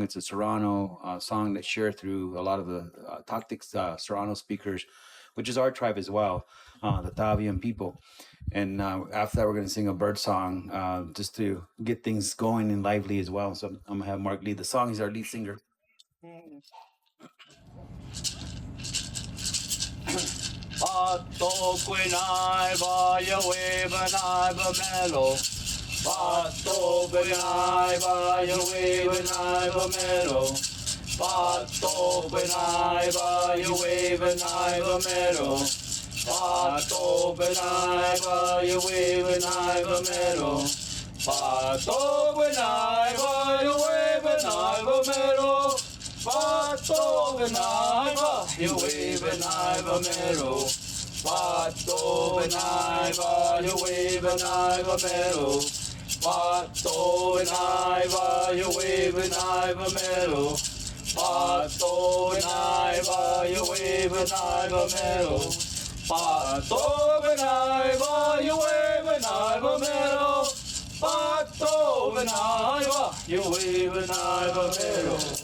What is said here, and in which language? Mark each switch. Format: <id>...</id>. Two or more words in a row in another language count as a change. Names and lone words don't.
<en>It's a Serrano song that's shared through a lot of the Tactic Serrano speakers, which is our tribe as well, the Tataviam people. And after that, we're going to sing a bird song just to get things going and lively as well. So I'm going to have Mark lead the song. He's our lead singer.</en> <ser>Pato quinai va ya webanai va melo. Pato quinai va ya webanai va melo. Pato quinai va ya webanai va melo. Pato quinai va ya webanai va melo. Pato quinai va ya webanai va melo. Pato quinai va ya webanai va melo. Pato quinai va ya webanai va melo. Pato quinai va ya webanai va melo. Pato quinai va ya webanai va melo. Pato quinai va ya webanai va melo. Pato quinai va ya webanai va melo.</ser>